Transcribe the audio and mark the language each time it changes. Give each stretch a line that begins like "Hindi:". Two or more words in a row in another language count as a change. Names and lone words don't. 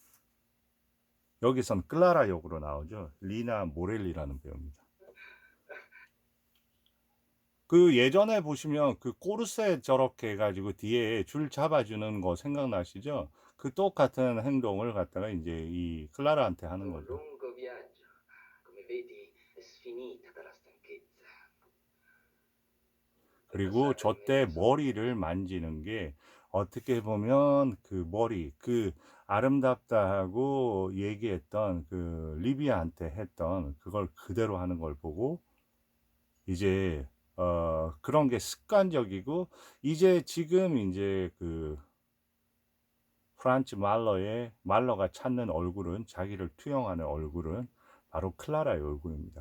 Korean: 여기선 클라라 역으로 나오죠. 리나 모렐리라는 배우입니다. 그 예전에 보시면 그 코르셋 저렇게 해가지고 뒤에 줄 잡아주는 거 생각나시죠? 그 똑같은 행동을 갖다가 이제 이 클라라한테 하는
Italian: Un
Korean: 거죠.
Italian: lungo viaggio. Come vedi, è sfinita dalla stanchezza. È
Korean: 그리고
Italian: passata in
Korean: 저 때
Italian: mezzo a
Korean: 머리를 만지는 게 어떻게 보면 그 머리, 그 아름답다 하고 얘기했던 그 리비아한테 했던 그걸 그대로 하는 걸 보고 이제 그런 게 습관적이고 이제 지금 이제 그 프란츠 말러가 찾는 얼굴은 자기를 투영하는 얼굴은 바로 클라라의 얼굴입니다.